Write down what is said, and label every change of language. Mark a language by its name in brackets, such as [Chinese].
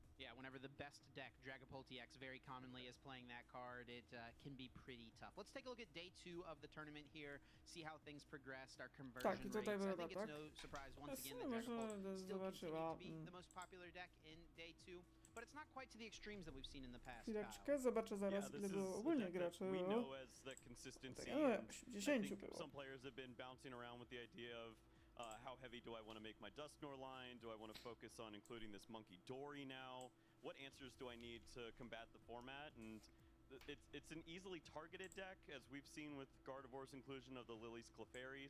[English] Yeah, whenever the best deck, Dragapult EX, very commonly is playing that card, it can be pretty tough. Let's take a look at day 2 of the tournament here, see how things progressed, our conversion rates. I think it's no surprise once again that Dragapult still continues to be the most popular deck in day 2, but it's not quite to the extremes that we've seen in the past. [Polish] Chwileczkę, zobaczę zaraz, ile było ogólnie graczy. [English] We know as that consistency. Some players have been bouncing around with the idea of how heavy do I want to make my Dusknoir line? Do I want to focus on including this Monkey Dory now? What answers do I need to combat the format? And it's an easily targeted deck, as we've seen with Gardevoir's inclusion of the Lily's Clefairy.